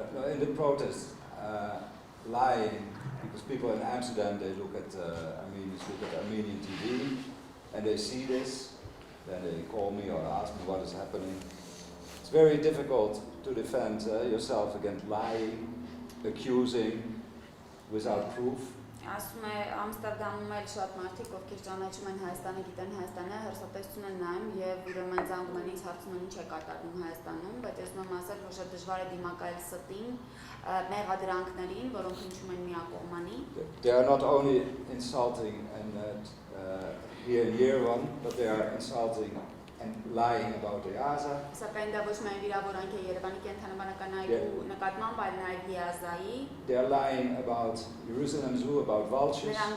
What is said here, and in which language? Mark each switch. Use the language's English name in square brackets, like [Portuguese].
[English] In the protest, lying, because people in Amsterdam, they look at Armenians look at Armenian TV, and they see this, then they call me or ask me what is happening. It's very difficult to defend yourself against lying, accusing, without proof. [Armenian] Ասում է Ամստերդամում էլ շատ մարդիկ, ովքեր ճանաչում են Հայաստանը, գիտեն Հայաստանը, հերոսատեսություն են նայում եւ ուրեմն զանգում են ինձ հարցնում են ինչ է կատարվում Հայաստանում, բայց ես ուզում եմ ասել, որ շատ դժվար է դիմակայել ստին, մեղադրանքներին, որոնք հնչում են միակողմանի. [English] They are not only insulting and here in Yerevan, but they are insulting and lying about the Gaza. They are lying about Jerusalem Zoo, about vultures.